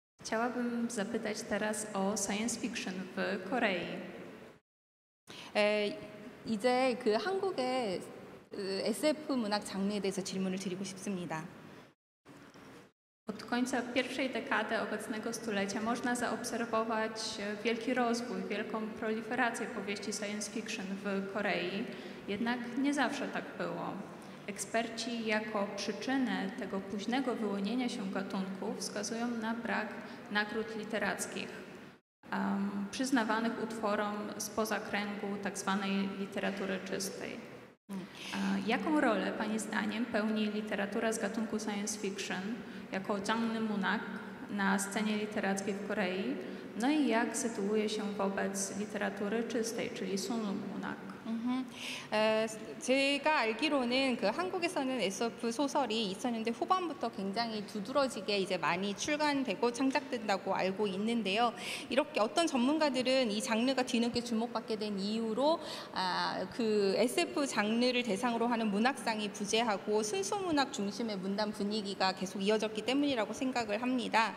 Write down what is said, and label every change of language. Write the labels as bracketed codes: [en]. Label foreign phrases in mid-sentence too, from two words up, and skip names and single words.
[pl] Chciałabym zapytać teraz o [en] science fiction [pl] w Korei. [ko] 이제 그 한국의 SF 문학 장르에 대해서 질문을 드리고 싶습니다. [pl] Od końca pierwszej dekady obecnego stulecia można zaobserwować wielki rozwój, wielką proliferację powieści [en] science fiction [pl] w Korei, jednak nie zawsze tak było. Eksperci jako przyczynę tego późnego wyłonienia się gatunku wskazują na brak nagród literackich przyznawanych utworom spoza kręgu tzw. literatury czystej. Jaką rolę Pani zdaniem pełni literatura z gatunku [en] science fiction [pl] jako [ko] 장르 문학 [pl] na scenie literackiej w Korei? No i jak sytuuje się wobec literatury czystej, czyli [ko] 순수 문학? 제가 알기로는 그 한국에서는 SF 소설이 2000년대 후반부터 굉장히 두드러지게 이제 많이 출간되고 창작된다고 알고 있는데요. 이렇게 어떤 전문가들은 이 장르가 뒤늦게 주목받게 된 이유로 그 SF 장르를 대상으로 하는 문학상이 부재하고 순수 문학 중심의 문단 분위기가 계속 이어졌기 때문이라고 생각을 합니다.